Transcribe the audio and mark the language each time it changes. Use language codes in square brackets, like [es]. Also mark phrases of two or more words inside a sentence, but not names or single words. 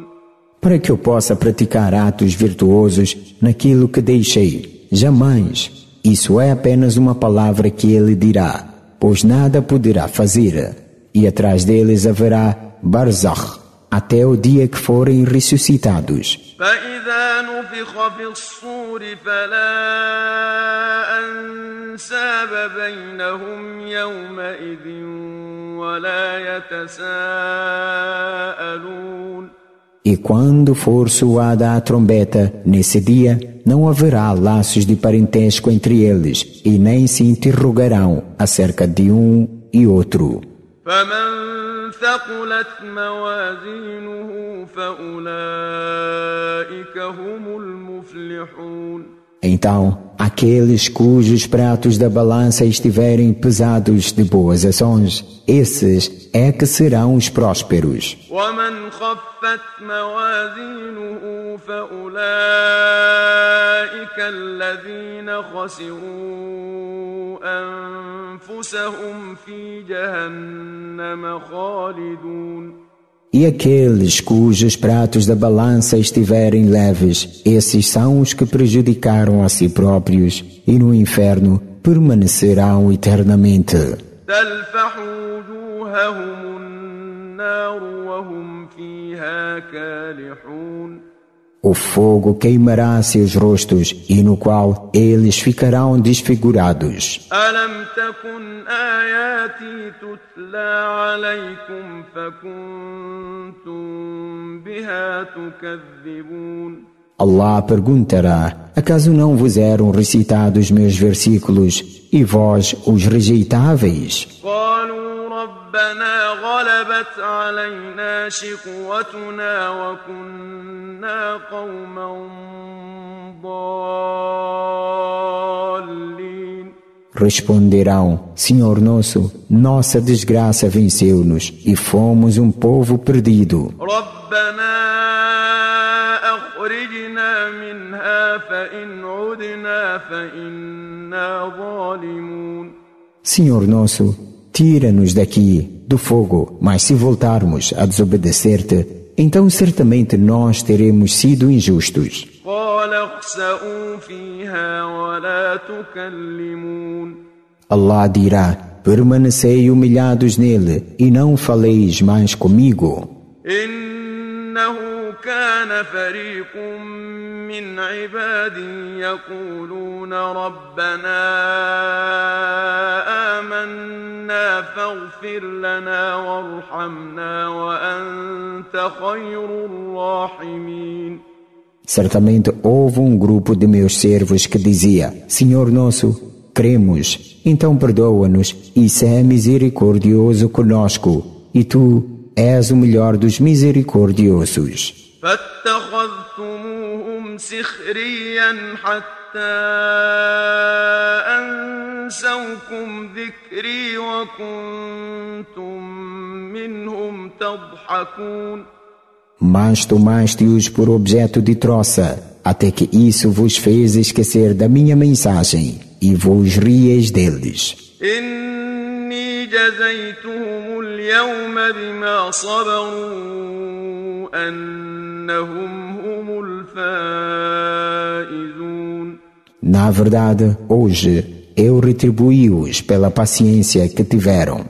[pt] Para que eu possa praticar atos virtuosos naquilo que deixei. Jamais. Isso é apenas uma palavra que ele dirá, pois nada poderá fazer. E atrás deles haverá barzakh, até o dia que forem ressuscitados. [ar] فإذا نفخ في الصور فلا أنساب بينهم يومئذ ولا يتساءلون [pt] E quando for soada a trombeta, nesse dia, não haverá laços de parentesco entre eles, e nem se interrogarão acerca de um e outro. [ar] فمن ثقلت موازينه فأولئك هم المفلحون [pt] Então, aqueles cujos pratos da balança estiverem pesados de boas ações, esses é que serão os prósperos. [ar] ومن خفت موازينه فأولئك الذين خسروا أنفسهم في جهنم خالدون [pt] E aqueles cujos pratos da balança estiverem leves, esses são os que prejudicaram a si próprios e no inferno permanecerão eternamente. [ar] تلفح وجوههم النار وهم فيها كالحون [pt] O fogo queimará seus rostos e no qual eles ficarão desfigurados. [ar] ألم تكن آياتي تتلى عليكم فكنتم بها تكذبون [pt] Allah perguntará: acaso não vos eram recitados meus versículos e vós os rejeitáveis? [ar] قالوا ربنا غلبت علينا شقوتنا وكنا قوما ضالين [pt] Responderão: Senhor nosso, nossa desgraça venceu-nos e fomos um povo perdido. [ar] ربنا أخرجنا منها فإن عدنا فإنا ظالمون [pt] Senhor nosso, tira-nos daqui, do fogo, mas se voltarmos a desobedecer-te, então certamente nós teremos sido injustos. [ar] قال اخسئوا فيها ولا تكلمون [pt] Allah dirá: permanecei humilhados nele e não faleis mais comigo. [ar] إنه كان فريق من عبادي يقولون ربنا آمنا فاغفر لنا وارحمنا وأنت خير الراحمين [pt] Certamente houve um grupo de meus servos que dizia: Senhor nosso, cremos, então perdoa-nos e sé misericordioso conosco, e tu és o melhor dos misericordiosos. [ar] فاتخذتموهم سخريا حتى أنسوكم ذكري وكنتم منهم تضحكون [pt] Mas tomaste-os por objeto de troça, até que isso vos fez esquecer da minha mensagem, e vos rieis deles. [ar] إني جزيتهم اليوم بما صبروا أنهم هم الفائزون [pt] Na verdade, hoje, eu retribuí-os pela paciência que tiveram.